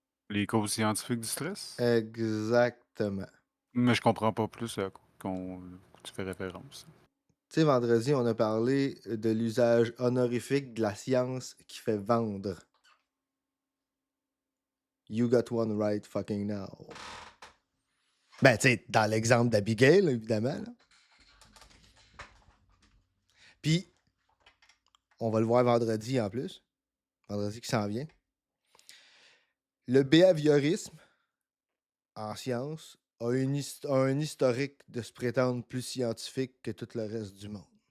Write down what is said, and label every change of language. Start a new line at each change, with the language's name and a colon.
French: Les causes scientifiques du stress? Exactement. Mais je comprends pas plus à quoi tu fais référence. Tu sais, vendredi, on a parlé de l'usage honorifique de la science qui fait vendre.
English: You got one right fucking now.
French: Ben, tu sais, dans l'exemple d'Abigail, évidemment. Là. Puis, on va le voir vendredi en plus. Vendredi qui s'en vient. Le behaviorisme, en science, a un historique de se prétendre plus scientifique que tout le reste du monde.